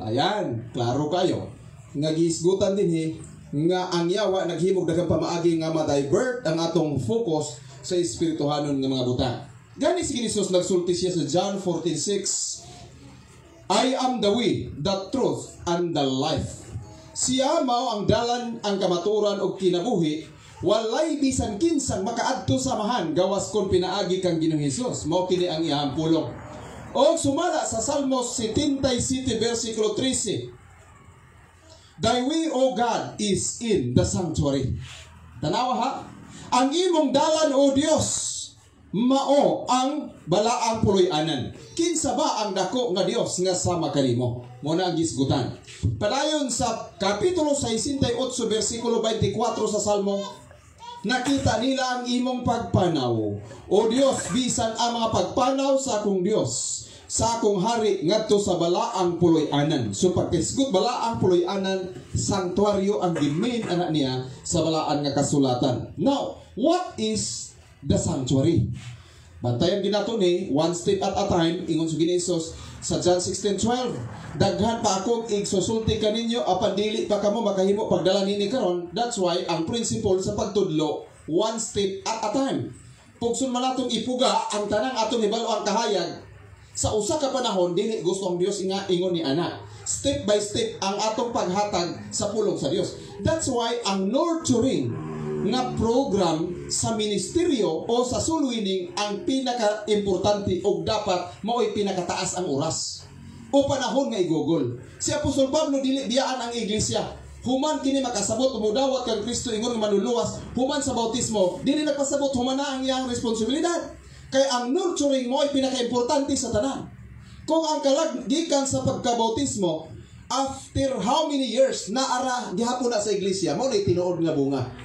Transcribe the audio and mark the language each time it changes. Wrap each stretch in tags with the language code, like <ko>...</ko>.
<ceb>Ayan, klaro kayo. Nga giisgutan din nga ang yawa naghimog daghang pamaagi nga ma-divert ang atong focus sa espirituhanon nga mga butang. Gani si Jesus nagsulti siya sa John 14:6.</ceb> <en>I am the way, the truth, and the life.</en> <ceb>Siya mao ang dalan, ang kamaturan ug kinabuhi. Walay bisan kinsang makaadto sa amahan gawas kon pinaagi kang Ginoong Hesus. Mao kini ang iyang pulong. O sumala sa Salmos 77 versikulo 13.</ceb> <en>Thy way, O God, is in the sanctuary.</en> <ceb>Tanawa ha? Ang imong dalan, O Dios, mao ang balaang puloy-anan. Kinsa ba ang dako nga Dios nga sama kanimo? Muna ang gisgutan. Padayon sa kapitulo 68 versikulo 24 sa Salmo, nakita nila ang imong pagpanaw. O Dios, bisan ang mga pagpanaw sa akong Dios, sa akong hari ngadto sa balaang puloy-anan. So pagkisgot balaang puloy-anan, sanctuaryo ang gimain anak niya sa balaan nga kasulatan.</ceb> <en>Now, what is the sanctuary?</en> <ceb>Bantayan ginato ni</ceb> <en>one step at a time,</en> <ceb>ingon sa Ginisos sa John 16:12. Daghan pa akong igsusulti kaninyo apan dili pa kamo makahimo pagdala nini karon.</ceb> <en>That's why</en> <ceb>ang principle sa pagtudlo,</ceb> <en>one step at a time.</en> <ceb>Pugson man atong ipuga ang tanang atong hibalo ang kahayag sa usa ka panahon dili gusto ang Dios ingon ni ana. Step by step ang atong paghatag sa pulong sa Dios.</ceb> <en>That's why</en> <ceb>ang nurturing nga program sa ministeryo o sa soul winning ang pinaka-importante o dapat mao'y pinakataas ang oras o panahon nga igugol. Si Apostol Pablo dili biyaan ang iglesia. Human kini makasabot umudawat kang Kristo ingon nga manluluwas, human sa bautismo dili nagpasabot, human na ang iyang responsibilidad. Kay ang nurturing mo ay pinaka-importante sa tanan. Kung ang kalag gikan sa pagkabautismo</ceb> <en>after how many years</en> <ceb>naara gihapon na sa iglesia, mao na tinuod nga bunga.</ceb>